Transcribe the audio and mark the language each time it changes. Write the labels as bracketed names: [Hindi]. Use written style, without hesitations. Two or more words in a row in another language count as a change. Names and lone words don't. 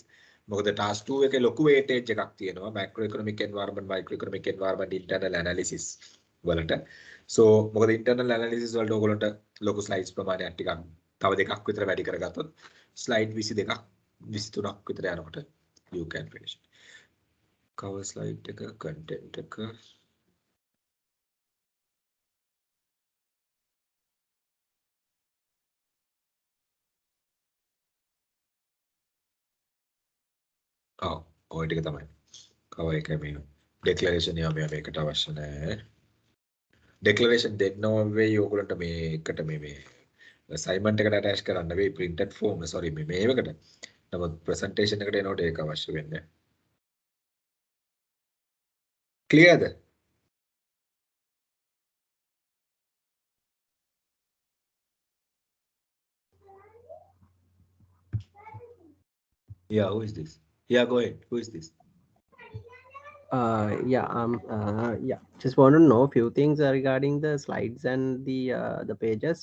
[Sinhala] මොකද task 2 එකේ ලොකු weightage එකක් තියෙනවා [English] macroeconomic environment microeconomic environment internal analysis [Sinhala] වලට. so මොකද [English] internal analysis [Sinhala] වලට ඔයගොල්ලන්ට ලොකු slides ප්‍රමාණයක් ටිකක් තව දෙකක් විතර වැඩි කරගත්තොත් slide 22ක් 23ක් විතර යනකොට [English] you can finish. cover slide [Sinhala] එක content එක ඔය ටික තමයි. cover එක මේ declaration එක මේකට අවශ්‍ය නැහැ. declaration දෙන්නව වෙයි ඔයගොල්ලන්ට මේකට මේ assignment එකට attach කරන්න වෙයි [English] printed form sorry [Sinhala] මේ එකකට. නමුත් presentation එකට එනකොට ඒක අවශ්‍ය වෙන්නේ. clearද? [English] yeah who is this? yeah go ahead. who is this? Yeah, just want to know a few things regarding the slides and the pages.